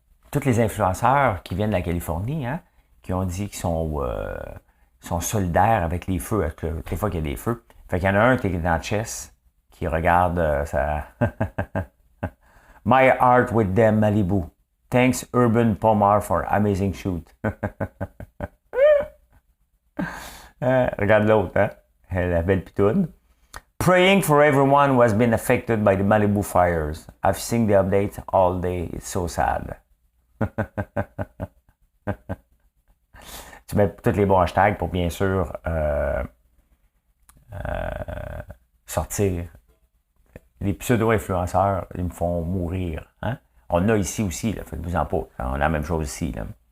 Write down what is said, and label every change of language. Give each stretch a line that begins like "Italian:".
French: Tous les influenceurs qui viennent de la Californie, hein, qui ont dit qu'ils sont solidaires avec les feux, toutes les fois qu'il y a des feux. Fait qu'il y en a un qui est dans le chess, qui regarde ça.
English: My heart with them, Malibu. Thanks, Urban Pomar, for amazing shoot.
French: Regarde l'autre, hein? La belle pitoune.
English: Praying for everyone who has been affected by the Malibu fires. I've seen the updates all day. It's so sad.
French: Tu mets tous les bons hashtags pour bien sûr sortir. Les pseudo-influenceurs, ils me font mourir. Hein? On a ici aussi, là, faites-vous en pas. On a la même chose ici. Là.